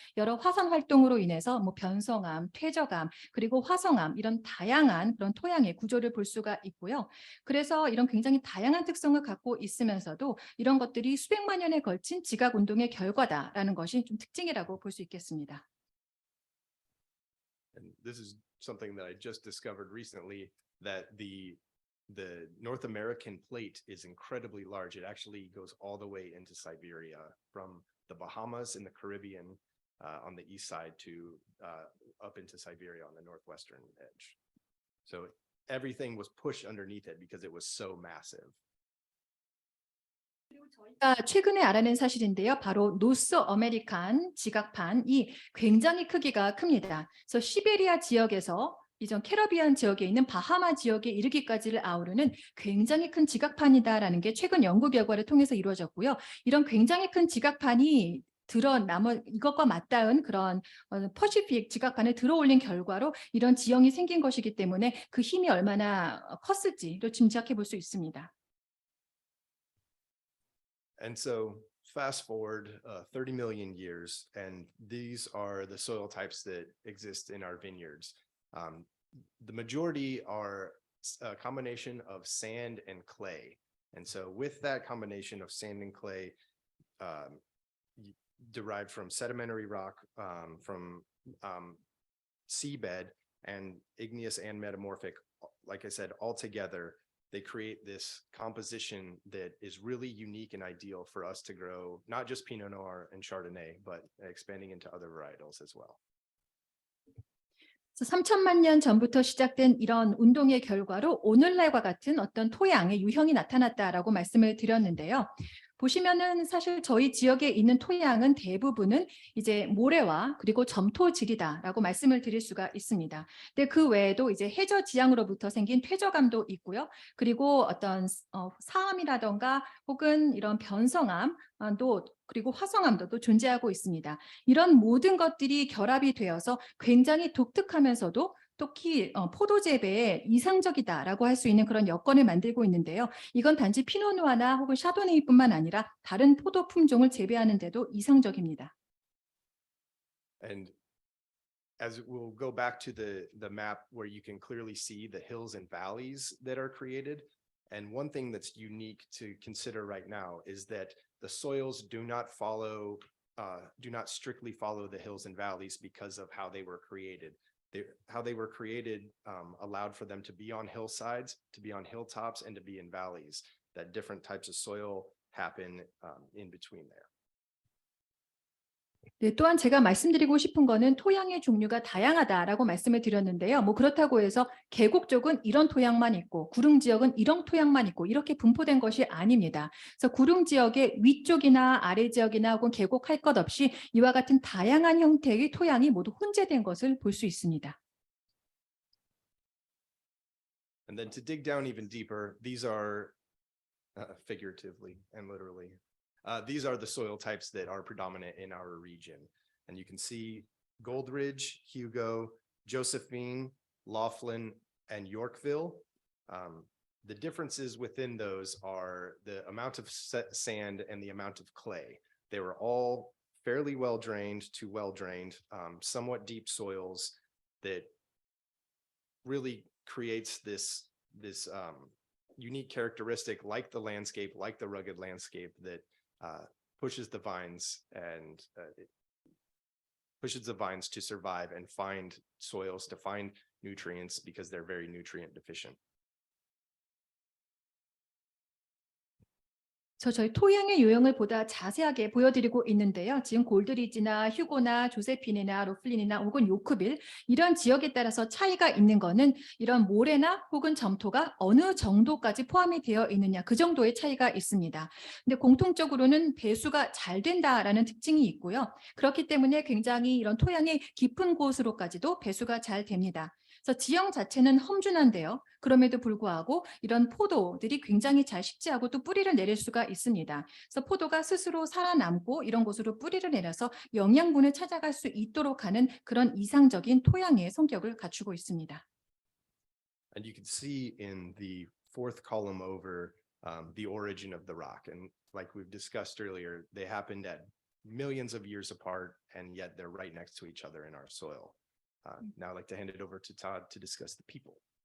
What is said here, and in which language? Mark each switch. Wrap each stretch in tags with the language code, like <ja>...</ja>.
<ko>여러 화산 활동으로 인해서 뭐 변성암, 퇴적암, 그리고 화성암 이런 다양한 그런 토양의 구조를 볼 수가 있고요. 그래서 이런 굉장히 다양한 특성을 갖고 있으면서도 이런 것들이 수백만 년에 걸친 지각 운동의 결과다라는 것이 좀 특징이라고 볼 수 있겠습니다.</ko> <en>And this is something that I just discovered recently, that the North American plate is incredibly large. It actually goes all the way into Siberia, from the Bahamas in the Caribbean on the east side to up into Siberia on the northwestern edge. So everything was pushed underneath it because it was so massive.</en> <ko>최근에 알아낸 사실인데요. 바로 노스 아메리칸 지각판이 굉장히 크기가 큽니다. 그래서 시베리아 지역에서 이전 캐리비안 지역에 있는 바하마 지역에 이르기까지를 아우르는 굉장히 큰 지각판이다라는 게 최근 연구 결과를 통해서 이루어졌고요. 이런 굉장히 큰 지각판이 이것과 맞닿은 그런 퍼시픽 지각판을 들어올린 결과로 이런 지형이 생긴 것이기 때문에 그 힘이 얼마나 컸을지를 짐작해 볼 수 있습니다.</ko> <en>And so fast forward 30 million years, and these are the soil types that exist in our vineyards. The majority are a combination of sand and clay. And so with that combination of sand and clay, derived from sedimentary rock, from seabed and igneous and metamorphic, like I said, all together, they create this composition that is really unique and ideal for us to grow, not just Pinot Noir and Chardonnay, but expanding into other varietals as well.</en> <ko>3천만 년 전부터 시작된 이런 운동의 결과로 오늘날과 같은 어떤 토양의 유형이 나타났다라고 말씀을 드렸는데요. 보시면은 사실 저희 지역에 있는 토양은 대부분은 이제 모래와 그리고 점토질이다라고 말씀을 드릴 수가 있습니다. 근데 그 외에도 이제 해저 지향으로부터 생긴 퇴저감도 있고요. 그리고 어떤 사암이라던가 혹은 이런 변성암도 그리고 화성암도 또 존재하고 있습니다. 이런 모든 것들이 결합이 되어서 굉장히 독특하면서도 특히 포도 재배에 이상적이다라고 할 수 있는 그런 여건을 만들고 있는데요. 이건 단지 피노누아나 혹은 샤도네이뿐만 아니라 다른 포도 품종을 재배하는 데도 이상적입니다.</ko> <en>And as we'll go back to the map where you can clearly see the hills and valleys that are created. And one thing that's unique to consider right now is that the soils do not strictly follow the hills and valleys because of how they were created. How they were created allowed for them to be on hillsides, to be on hilltops, and to be in valleys, that different types of soil happen in between there.</en> <ko>네, 또한 제가 말씀드리고 싶은 거는 토양의 종류가 다양하다라고 말씀을 드렸는데요. 뭐 그렇다고 해서 계곡 쪽은 이런 토양만 있고 구릉 지역은 이런 토양만 있고 이렇게 분포된 것이 아닙니다. 그래서 구릉 지역의 위쪽이나 아래 지역이나 혹은 계곡 할 것 없이 이와 같은 다양한 형태의 토양이 모두 혼재된 것을 볼 수 있습니다.</ko> <en>And then to dig down even deeper, these are figuratively and literally. These are the soil types that are predominant in our region. And you can see Goldridge, Hugo, Josephine, Laughlin, and Yorkville. The differences within those are the amount of sand and the amount of clay. They were all fairly well drained to well drained, somewhat deep soils that really creates this unique characteristic, like the landscape, like the rugged landscape, that pushes the vines to survive and find soils, to find nutrients, because they're very nutrient deficient.</en> <ko>저희 토양의 유형을 보다 자세하게 보여드리고 있는데요. 지금 골드리지나 휴고나 조세핀이나 로플린이나 혹은 요크빌 이런 지역에 따라서 차이가 있는 거는 이런 모래나 혹은 점토가 어느 정도까지 포함이 되어 있느냐 그 정도의 차이가 있습니다. 근데 공통적으로는 배수가 잘 된다라는 특징이 있고요. 그렇기 때문에 굉장히 이런 토양의 깊은 곳으로까지도 배수가 잘 됩니다. 그래서 지형 자체는 험준한데요. 그럼에도 불구하고 이런 포도들이 굉장히 잘 식지하고 또 뿌리를 내릴 수가 있습니다. 그래서 포도가 스스로 살아남고 이런 곳으로 뿌리를 내려서 영양분을 찾아갈 수 있도록 하는 그런 이상적인 토양의 성격을 갖추고 있습니다.</ko> <en>And you can see in the fourth column over the origin of the rock. And like we've discussed earlier, they happened at millions of years apart, and yet they're right next to each other in our soil. Now I'd like to hand it over to Todd to discuss the people.</en>